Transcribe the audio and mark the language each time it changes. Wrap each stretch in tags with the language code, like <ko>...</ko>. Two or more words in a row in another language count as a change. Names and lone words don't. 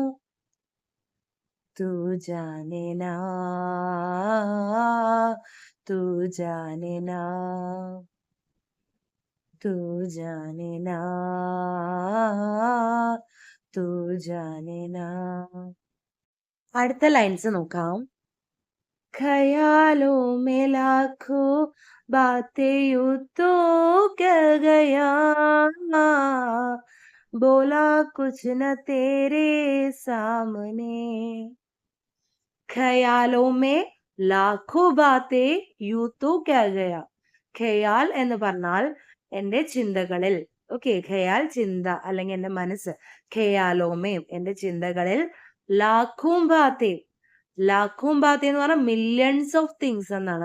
<hi>तू जाने ना, तू जाने ना, तू जाने ना, तू जाने ना.</hi> <ml>അടുത്ത ലൈൻസ് നോക്കാം.</ml> <hi>ख्यालों में लाखों बातें यूं तो कह गया, बोला कुछ न तेरे सामने. ख़यालों में लाखों बातें यूँ तो क्या गया.</hi> <ml>ഖയാൽ എന്ന് പറഞ്ഞാൽ എന്റെ ചിന്തകളിൽ. ഓക്കെ, ഖയാൽ ചിന്ത അല്ലെങ്കിൽ എന്റെ മനസ്സ്. ഖയാലോമേ എന്റെ ചിന്തകളിൽ.</ml> <hi>लाखों बातें, लाखों बातें</hi> <ml>എന്ന് പറഞ്ഞാൽ</ml> <en>millions of things</en> <ml>എന്നാണ്.</ml>